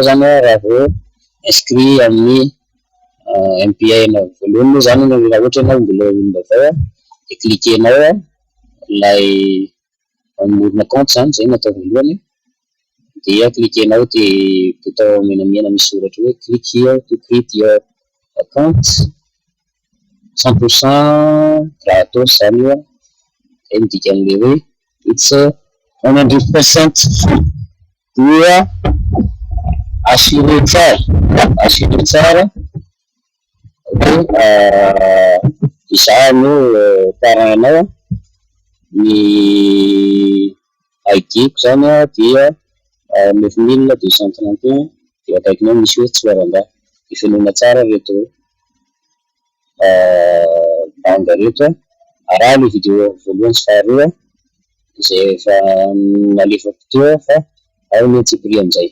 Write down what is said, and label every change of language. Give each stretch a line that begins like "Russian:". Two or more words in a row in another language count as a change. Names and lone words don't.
Malagasy: zany raha vao inscrit amin'ny MPA na voalohany moa zany raha ohatra ianao mbola vaovao dia cliquenao ilay mamorona compte zany zay natao voalohany dia cliquenao dia bouton menamena misy soratra hoe
English: click here to create your account
Malagasy: 100% gratos zany io zay midika an'ilay hoe it's 100% dia assuré tsara izany paranao ny ID-ko zany dia 9231 dia akaikinao misy hoe Tsoaranga dia fenoina tsara reto banga reto araha ilay vidéo voalohany sy faharoa izay efa nalefako teo fa ao ny tsipiri amin'izay.